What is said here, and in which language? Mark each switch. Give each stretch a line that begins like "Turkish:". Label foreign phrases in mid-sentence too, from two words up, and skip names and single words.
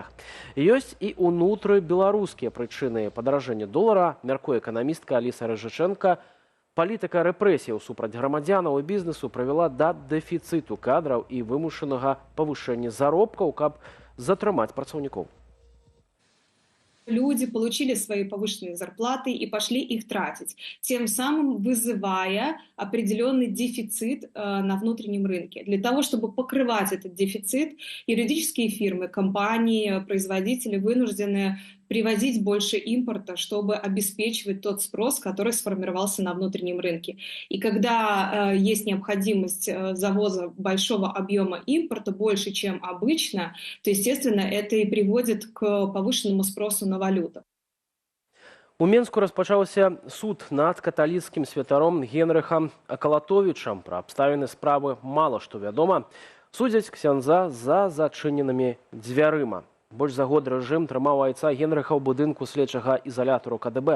Belarusian: Ёсць і унутрыбеларускія прычыны падаражэння долара, мяркуе эканамістка Аліса Рыжычэнка. Палітыка рэпрэсіяў супраць грамадзянаў і бізнесу прывяла да дэфіцыту кадраў і вымушанага павышэння заробкаў, каб затрымаць працаўнікоў.
Russian: Люди получили свои повышенные зарплаты и пошли их тратить, тем самым вызывая определенный дефицит на внутреннем рынке. Для того, чтобы покрывать этот дефицит, юридические фирмы, компании, производители вынуждены привозить больше импорта, чтобы обеспечивать тот спрос, который сформировался на внутреннем рынке. И когда есть необходимость завоза большого объема импорта, больше, чем обычно, то, естественно, это и приводит к повышенному спросу на валюту.
Belarusian: У Менску распачаўся суд над каталіцкім святаром Генрыхам Акалатовічам. Пра абставіны справы мала што вядома. Судзяць ксяндза за зачыненымі дзвярыма. Больш за год рэжым трымаў айца Генрыха ў будынку следчага ізалятару КДБ.